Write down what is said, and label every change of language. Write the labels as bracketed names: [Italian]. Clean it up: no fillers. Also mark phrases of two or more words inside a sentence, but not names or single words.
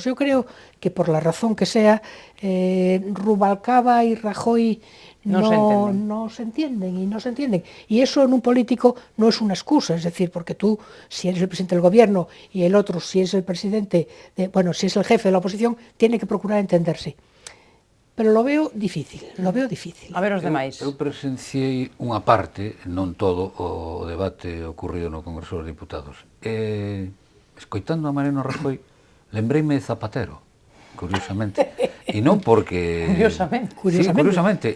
[Spanish] Yo creo que por la razón que sea, Rubalcaba y Rajoy no se entienden. Y eso en un político no es una excusa, es decir, porque tú, si eres el presidente del gobierno y el otro, si es el presidente, si es el jefe de la oposición, tiene que procurar entenderse. Pero lo veo difícil. [Galician] A ver os demais. Eu presenciei unha parte, non todo, o debate ocorrido no Congreso dos Diputados. Escoitando a Mariano Rajoy, lembreime de Zapatero, curiosamente. E non porque... Curiosamente. Sí, curiosamente.